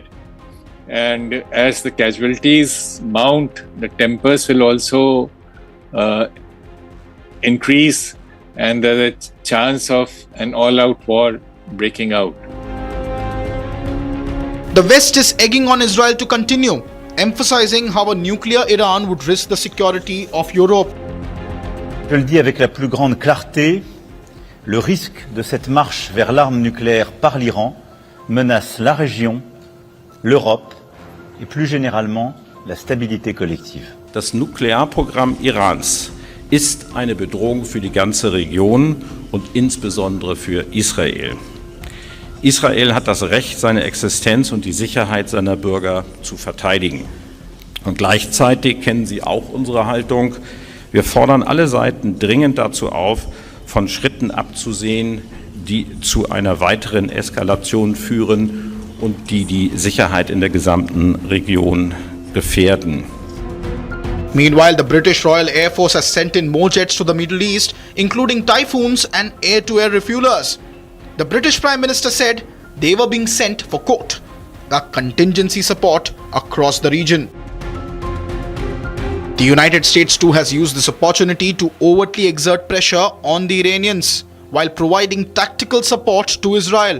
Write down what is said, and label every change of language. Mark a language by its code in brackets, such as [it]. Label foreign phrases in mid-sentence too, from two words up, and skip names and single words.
[en] And as the casualties mount, the tempers will also increase, and there's a chance of an all-out war breaking out. The West is egging on Israel to continue, emphasizing how a nuclear Iran would risk the security of Europe. [fr] Je le dis avec la plus grande clarté, le risque de cette marche vers l'arme nucléaire par l'Iran menace la région, l'Europe et plus généralement la stabilité collective. [de] Das Nuklearprogramm Irans ist eine Bedrohung für die ganze Region und insbesondere für Israel. Israel hat das Recht, seine Existenz und die Sicherheit seiner Bürger zu verteidigen. Und gleichzeitig kennen Sie auch unsere Haltung. Wir fordern alle Seiten dringend dazu auf, von Schritten abzusehen, die zu einer weiteren Eskalation führen und die die Sicherheit in der gesamten Region gefährden. [en] Meanwhile, the British Royal Air Force has sent in more jets to the Middle East, including Typhoons and air-to-air refuelers. The British Prime Minister said they were being sent for, quote, a contingency support across the region. The United States too has used this opportunity to overtly exert pressure on the Iranians while providing tactical support to Israel.